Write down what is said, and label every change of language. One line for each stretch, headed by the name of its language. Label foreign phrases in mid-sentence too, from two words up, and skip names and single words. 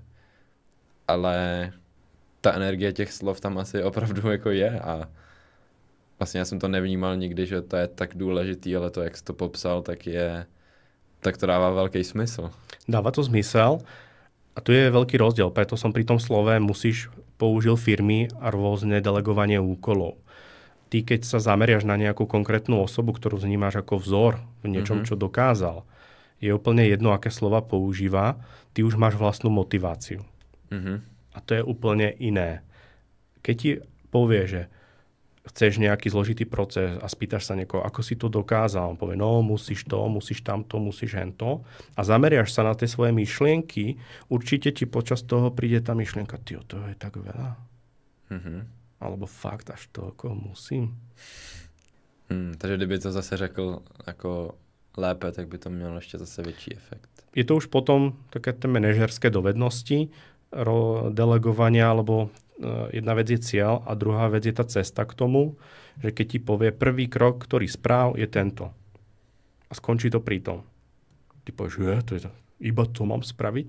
Czech: Ale ta energie těch slov tam asi opravdu jako je a vlastně já jsem to nevnímal nikdy, že to je tak důležitý, ale to, jak jsi to popsal, tak to dává velký smysl.
Slovak: Dáva to zmysel a tu je veľký rozdiel, preto som pri tom slove musíš použil firmy a rôzne delegovanie úkolov. Ty, keď sa zameriaš na nejakú konkrétnu osobu, ktorú vnímaš ako vzor v niečom, čo dokázal, je úplne jedno, aké slova používa, ty už máš vlastnú motiváciu. A to je úplne iné. Keď ti povie, že chceš nejaký zložitý proces a spýtaš sa niekoho, ako si to dokázal, on povie, no musíš to, musíš tamto, musíš hento a zameriaš sa na tie svoje myšlienky, určite ti počas toho príde tá myšlienka, to je tak veľa. Alebo fakt až toľko musím.
Czech: Takže kdyby to zase řekl jako lépe, tak by to mělo ještě zase větší efekt.
Slovak: Je to už potom také tie manažerské dovednosti, delegovania, alebo jedna vec je cieľ a druhá vec je tá cesta k tomu, že keď ti povie prvý krok, ktorý správ, je tento. A skončí to pri tom. Ty povieš, iba to mám spraviť?